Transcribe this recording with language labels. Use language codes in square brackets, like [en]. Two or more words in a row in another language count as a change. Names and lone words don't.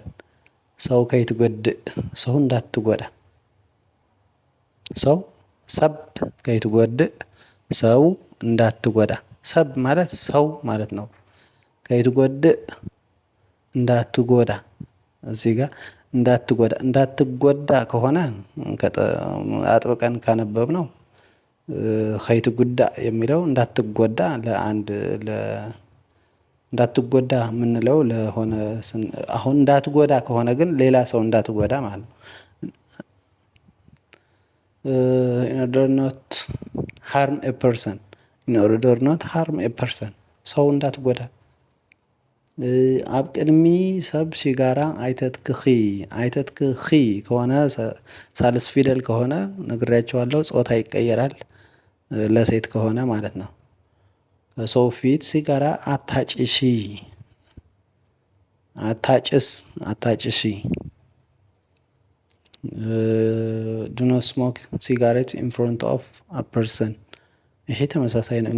[am] ሰው ከይትጎድእ፣ ሰው እንዳትጎዳ። ሰው [ti] ሰብ ከይትጎድእ፣ [am] ሰው እንዳትጎዳ። ሰብ ማለት ሰው ማለት ነው። ከይትጎድእ እንዳትጎዳ። እዚህ ጋር እንዳትጎዳ ከሆነ አጥብቀን ካነበብነው ከይትጉዳእ የሚለው እንዳትጎዳ እንዳትጎዳ የምንለው ለሆነ አሁን እንዳትጎዳ ከሆነ ግን ሌላ ሰው እንዳትጎዳ ማለት ነው። [en] in order not harm a person in order not harm a person [am] ሰው እንዳትጎዳ። [ti] ኣብ ቅድሚ ሰብ ሲጋራ አይተትክኺ፣ [am] አይተትክኺ ከሆነ ሳልስ ፊደል ከሆነ ነግሬያቸዋለሁ፣ ጾታ ይቀየራል ለሴት ከሆነ ማለት ነው። ሰው ፊት ሲጋራ አታጭሺ፣ አታጭስ፣ አታጭሺ። [en] do not smoke cigarette in front of a person። [am] ይሄ ተመሳሳይ ነው